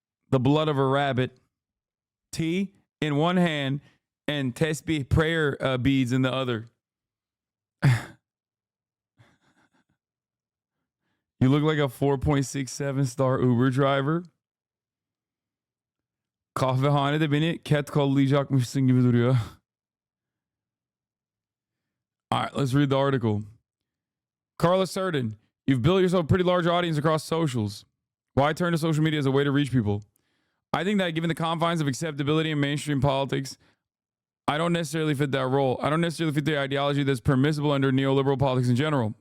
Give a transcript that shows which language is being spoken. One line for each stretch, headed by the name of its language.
English: The blood of a rabbit. Tea in one hand and tesbih prayer beads in the other. You look like a 4.67 star Uber driver.
Turkish: Kahvehanede beni cat kollayacakmışsın gibi duruyor.
English: All right, let's read the article. Carla Cerdan, you've built yourself a pretty large audience across socials. Why turn to social media as a way to reach people? I think that given the confines of acceptability in mainstream politics, I don't necessarily fit that role. I don't necessarily fit the ideology that's permissible under neoliberal politics in general.